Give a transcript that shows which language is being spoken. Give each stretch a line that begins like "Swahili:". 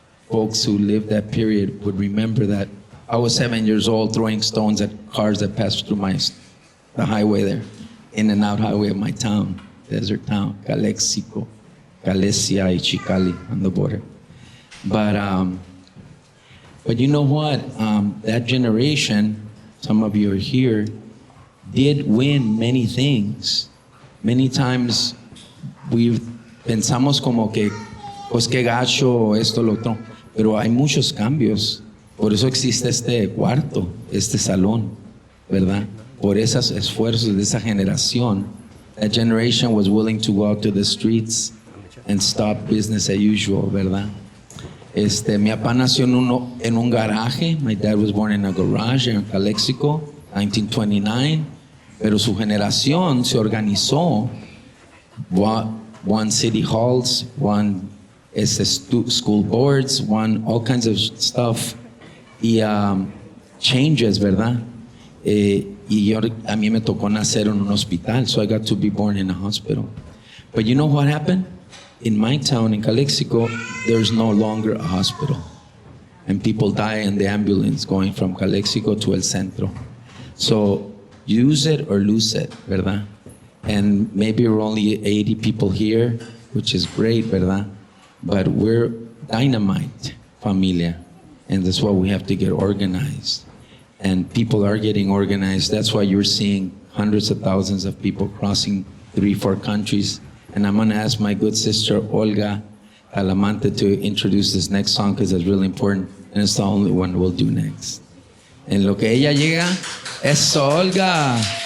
English: Folks who lived that period would remember that I was 7 years old throwing stones at cars that passed through the highway there, in and out highway of my town, desert town, Calexico, Calesia y Chicali on the border. But you know what? That generation, some of you are here, did win many things. Many times
Spanish: pensamos como que, pues que gacho, esto, lo otro. Pero hay muchos cambios. Por eso existe este cuarto, este salón, ¿verdad? Por esos esfuerzos de esa generación.
English: That generation was willing to go out to the streets and stop business as usual, ¿verdad?
Spanish: Mi papá nació en un garaje.
English: My dad was born in a garage in Calexico, 1929.
Spanish: Pero su generación se organizó.
English: One city halls, one school boards, one all kinds of stuff. Y changes, ¿verdad?
Spanish: Y a mí me tocó nacer en un hospital,
English: so I got to be born in a hospital. But you know what happened? In my town, in Calexico, there's no longer a hospital. And people die in the ambulance going from Calexico to El Centro. So use it or lose it, ¿verdad? And maybe we're only 80 people here, which is great, ¿verdad? But we're dynamite, familia. And that's why we have to get organized. And people are getting organized. That's why you're seeing hundreds of thousands of people crossing 3-4 countries. And I'm gonna ask my good sister, Olga Alamante, to introduce this next song because it's really important. And it's the only one we'll do next.
Spanish: En lo que ella llega, es Olga.